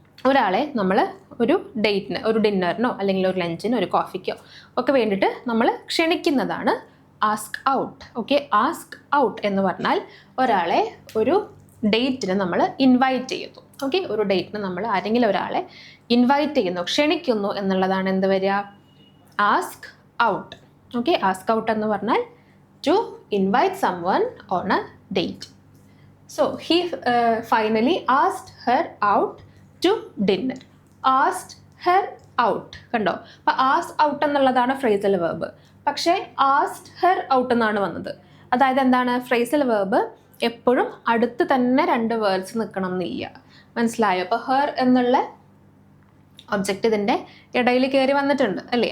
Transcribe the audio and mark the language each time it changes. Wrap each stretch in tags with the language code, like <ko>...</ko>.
<ml>ഒരാളെ നമ്മൾ ഒരു ഡേറ്റിന്, ഒരു ഡിന്നറിനോ അല്ലെങ്കിൽ ഒരു ലഞ്ചിനോ ഒരു കോഫിക്കോ ഒക്കെ വേണ്ടിയിട്ട് നമ്മൾ ക്ഷണിക്കുന്നതാണ് ask out. Okay, ask out എന്ന് പറഞ്ഞാൽ ഒരാളെ ഒരു ഡേറ്റിന് നമ്മൾ ഇൻവൈറ്റ് ചെയ്യുന്നു. ഓക്കെ, ഒരു ഡേറ്റിന് നമ്മൾ ആരെങ്കിലും ഒരാളെ ഇൻവൈറ്റ് ചെയ്യുന്നു, ക്ഷണിക്കുന്നു എന്നുള്ളതാണ് എന്ത് വരിക, ask out. Okay, ask out എന്ന് പറഞ്ഞാൽ</ml> <en>to invite someone on a date. So he finally asked her out to dinner. Asked her out.</en> <ml>കണ്ടോ? അപ്പോൾ asked out എന്നുള്ളതാണ് ഫ്രേസൽ വേർബ്. പക്ഷേ asked her out എന്നാണ് വന്നത്. അതായത് എന്താണ്? ഫ്രേസൽ വേർബ് എപ്പോഴും അടുത്ത് തന്നെ 2 വേർഡ്സ് നിൽക്കണം എന്നില്ല. മനസ്സിലായോ? അപ്പോൾ ഹെർ എന്നുള്ള ഒബ്ജക്റ്റ് ഇതിൻ്റെ ഇടയിൽ കയറി വന്നിട്ടുണ്ട് അല്ലേ.</ml>